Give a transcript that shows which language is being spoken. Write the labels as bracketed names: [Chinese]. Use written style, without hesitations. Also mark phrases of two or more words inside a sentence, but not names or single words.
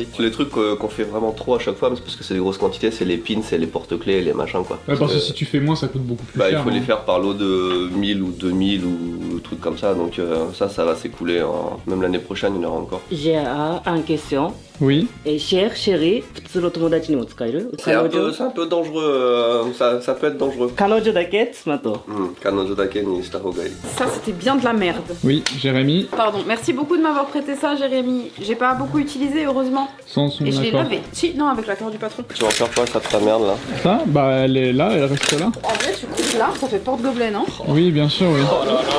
[French] Les trucs qu'on fait vraiment trop à chaque fois, mais c'est parce que c'est des grosses quantités, c'est les pins, c'est les porte-clés, les machins quoi. Ouais, parce que si tu fais moins, ça coûte beaucoup plus Bah, cher. il faut les hein. faire par lot de 1000 ou 2000 ou trucs comme ça, donc ça va s'écouler. Même l'année prochaine, il y en aura encore. J'ai une question. Oui. Cher, chérie, [Japanese] 普通の友達にも使える？ [French] C'est un peu dangereux, ça peut être dangereux. [Japanese] 彼女だけ妻と。彼女だけにしたほうがいい. [French] Ça c'était bien de la merde. Oui, Jérémy, Pardon, merci beaucoup de m'avoir prêté ça Jérémy. J'ai pas beaucoup utilisé heureusement. sans son Et je l'ai accord. lavé. Si, non avec l'accord du patron. Tu vas en faire quoi, ça ta merde là? Ça, bah elle est là, elle reste là. En vrai tu coupes là, ça fait porte-gobelet non? Oui, bien sûr, oui.